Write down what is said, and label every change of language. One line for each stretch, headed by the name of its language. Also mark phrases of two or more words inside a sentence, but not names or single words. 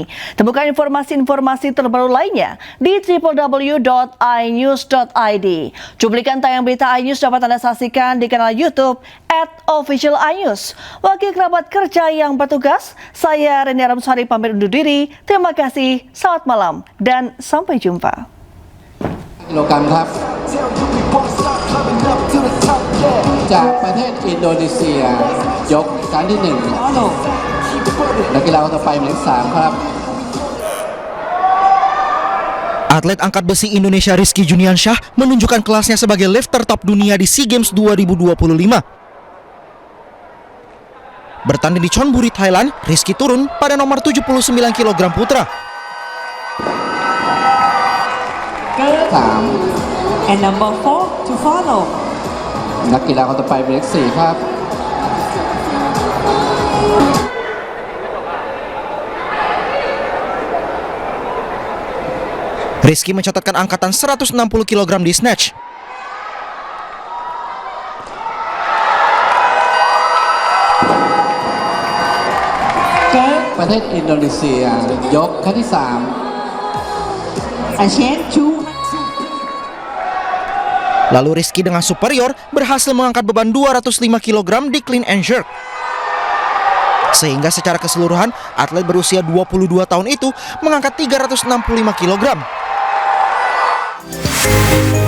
Indonesian: Temukan informasi-informasi terbaru lainnya di www.inews.id. Cuplikan tayang berita iNews dapat Anda saksikan di kanal YouTube @officialinews. Wakil kerabat kerja yang bertugas, saya Reni Aramsari pamit undur diri. Terima kasih, selamat malam, dan sampai jumpa.
Thai: กิโลกรัมครับจากประเทศอินโดนีเซียยกครั้งที่1นักกีฬาคนต่อไปหมายเลข3ครับ
Indonesian: Atlet angkat besi Indonesia Rizky Juniansyah menunjukkan kelasnya sebagai lifter top dunia di SEA Games 2025. Bertanding di Chonburi, Thailand, Rizky turun pada nomor 79 kg putra.
English: And number 4 to follow.
Thai: นักกีฬาคนต่อไปหมายเลข4ครับ
Indonesian: Rizky mencatatkan angkatan 160 kg di snatch.
Thai: ประเทศอินโดนีเซียยกครั้งที่3
Indonesian: Lalu Rizky dengan superior berhasil mengangkat beban 205 kg di
English: clean and jerk.
Indonesian: Sehingga secara keseluruhan atlet berusia 22 tahun itu mengangkat 365 kg.